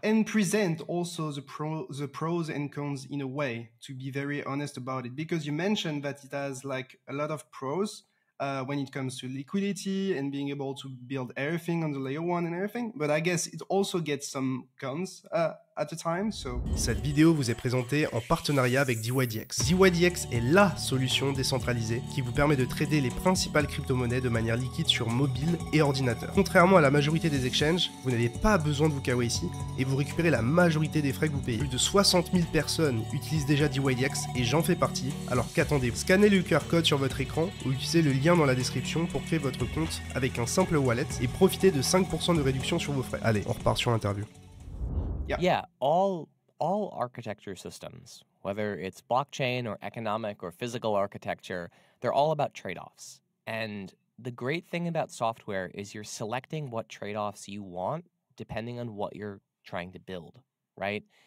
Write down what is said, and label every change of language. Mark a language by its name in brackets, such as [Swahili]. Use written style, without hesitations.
[English] And present also the pros and cons in a way to be very honest about it. Because you mentioned that it has like a lot of pros when it comes to liquidity and being able to build everything on the layer 1 and everything. But I guess it also gets some cons at the time. So. [French] Cette vidéo vous est présentée en partenariat avec dYdX. dYdX est la solution décentralisée qui vous permet de trader les principales crypto-monnaies de manière liquide sur mobile et ordinateur. Contrairement à la majorité des exchanges, vous n'avez pas besoin de vous KYC et vous récupérez la majorité des frais que vous payez. Plus de 60 000 personnes utilisent déjà dYdX et j'en fais partie. Alors qu'attendez-vous? Scannez le QR code sur votre écran ou utilisez le lien dans la description pour créer votre compte avec un simple wallet et profitez de 5% de réduction sur vos frais. Allez, on repart sur l'interview. [English] Yeah, all architecture systems, whether it's blockchain or economic or physical architecture, they're all about trade-offs. And the great thing about software is you're selecting what trade-offs you want depending on what you're trying to build, right?